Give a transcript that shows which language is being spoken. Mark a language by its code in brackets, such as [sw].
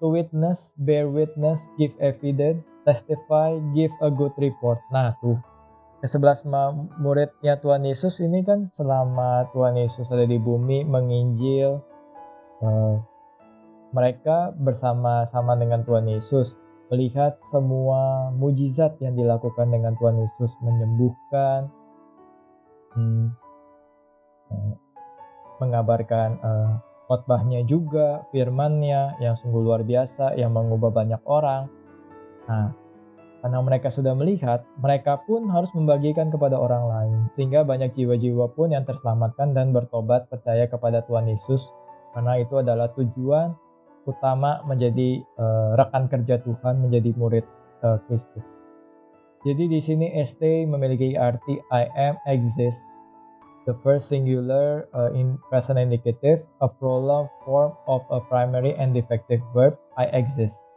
[en] To witness, bear witness, give evidence, testify, give a good report. [id] Nah, tuh ke-11 muridnya Tuhan Yesus ini kan selama Tuhan Yesus ada di bumi menginjil, mereka bersama-sama dengan Tuhan Yesus melihat semua mujizat yang dilakukan dengan Tuhan Yesus, menyembuhkan, mengabarkan khotbahnya juga, firman-Nya yang sungguh luar biasa yang mengubah banyak orang. Nah, karena mereka sudah melihat, mereka pun harus membagikan kepada orang lain, sehingga banyak jiwa-jiwa pun yang terselamatkan dan bertobat percaya kepada Tuhan Yesus, karena itu adalah tujuan utama menjadi rekan kerja Tuhan, menjadi murid Kristus. Jadi di sini ST memiliki arti [en] I am exist, the first singular in present indicative, a prolonged form of a primary and defective verb, I exist.